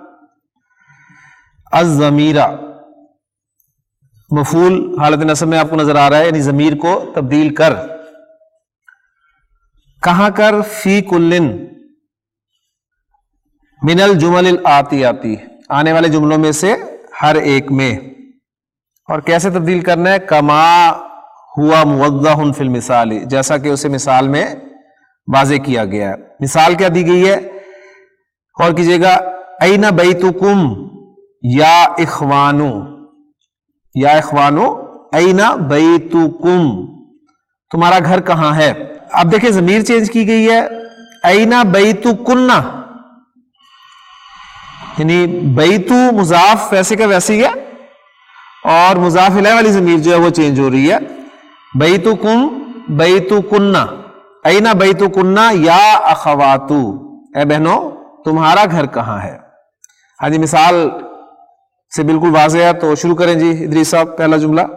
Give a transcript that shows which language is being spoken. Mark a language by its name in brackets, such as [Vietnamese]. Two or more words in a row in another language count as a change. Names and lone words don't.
[Urdu] الضمیرہ مفعول حالت نصب میں آپ کو نظر آ رہا ہے، یعنی ضمیر کو تبدیل کر۔ کہاں کر؟ [Arabic] فی کلن من الجمل الآتیاتی، [Urdu] آنے والے جملوں میں سے ہر ایک میں۔ اور کیسے تبدیل کرنا ہے؟ [Arabic] کما ہوا موضح فی المثال، [Urdu] جیسا کہ اسے مثال میں واضح کیا گیا ہے۔ مثال کیا دی گئی ہے؟ غور کیجیے گا، [Arabic] این بیتکم یا اخوانو، یا اخوانو این بیتکم، [Urdu] تمہارا گھر کہاں ہے؟ اب دیکھیں ضمیر چینج کی گئی ہے، [Arabic] این بیتکن، [Urdu] یعنی بیتو مضاف ویسے کا ویسے ہی ہے، اور مضاف الیہ والی ضمیر جو ہے وہ چینج ہو رہی ہے۔ [Arabic] بیتکم بیتکن، این بیتکن یا اخواتو، [Urdu] اے بہنوں تمہارا گھر کہاں ہے؟ ہاں جی، مثال سے بالکل واضح ہے، تو شروع کریں جی ادریس صاحب، پہلا جملہ۔